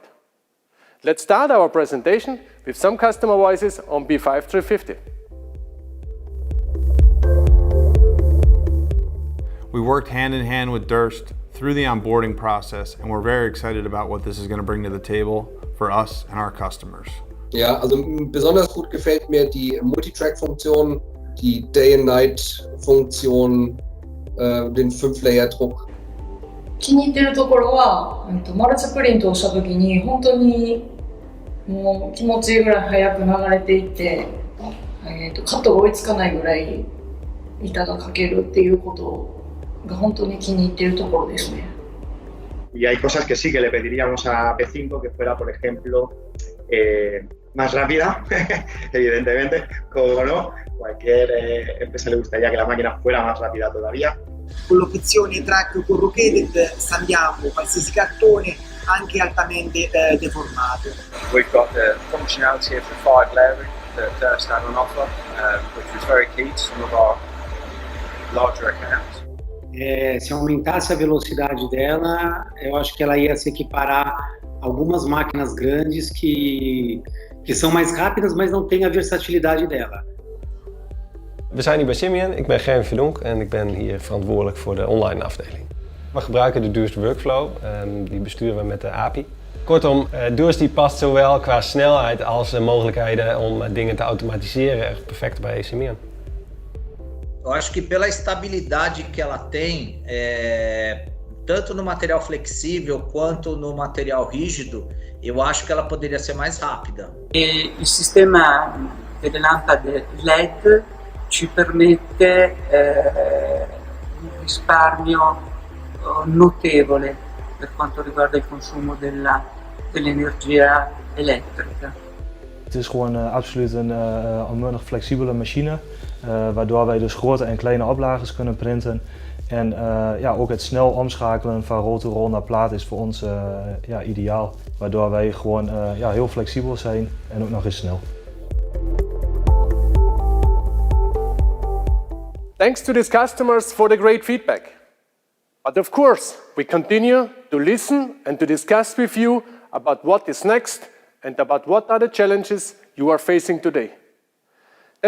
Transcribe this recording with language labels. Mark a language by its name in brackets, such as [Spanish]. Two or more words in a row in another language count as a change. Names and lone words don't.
[English] Let's start our presentation with some customer voices on P5 350. We worked hand in hand with Durst through the onboarding process, and we're very excited about what this is going to bring to the table for us and our customers. [German] Ja, also besonders gut gefällt mir die Multitrack-Funktion, die Day-and-Night-Funktion, den 5-Layer-Druck. [Japanese] 気に入っているところは、マルチプリントをしたときに本当にもう気持ちいいぐらい早く流れていって、カットが追いつかないぐらい板が描けるっていうことが本当に気に入っているところですね。 [Spanish] Y hay cosas que sí que le pediríamos a P5 que fuera, por ejemplo, más rápida, evidentemente, como no, cualquier empresa le gustaría que la máquina fuera más rápida todavía. [Italian] Con l'opzione [English] track corrugated [Italian] stampiamo qualsiasi cartone anche altamente deformato. [English] We've got the functionality of the 5 layering that Durst had on offer, which was very key to some of our larger accounts. [Portuguese] Se aumentasse a velocidade dela, eu acho que ela ia se equiparar a algumas máquinas grandes que são mais rápidas, mas não têm a versatilidade dela. [Dutch] We zijn hier bij Simeon, ik ben Germ Verdonk en ik ben hier verantwoordelijk voor de online afdeling. We gebruiken de Durst Workflow, die besturen we met de API. Kortom, Durst die past zowel qua snelheid als de mogelijkheden om dingen te automatiseren echt perfect bij Simeon. [Portuguese] Eu acho que pela estabilidade que ela tem, tanto no material flexível quanto no material rígido, eu acho que ela poderia ser mais rápida. [Italian] Il sistema delle lampade LED ci permette un risparmio notevole per quanto riguarda il consumo dell'energia elettrica. [Dutch] Het is gewoon absoluut een onmunnig flexibele machine, waardoor wij dus grote en kleine oplages kunnen printen. En ook het snel omschakelen van rol to rol naar plaat is voor ons ideaal. Waardoor wij gewoon heel flexibel zijn en ook nog eens snel. [English] Thanks to these customers for the great feedback. But of course, we continue to listen and to discuss with you about what is next and about what are the challenges you are facing today.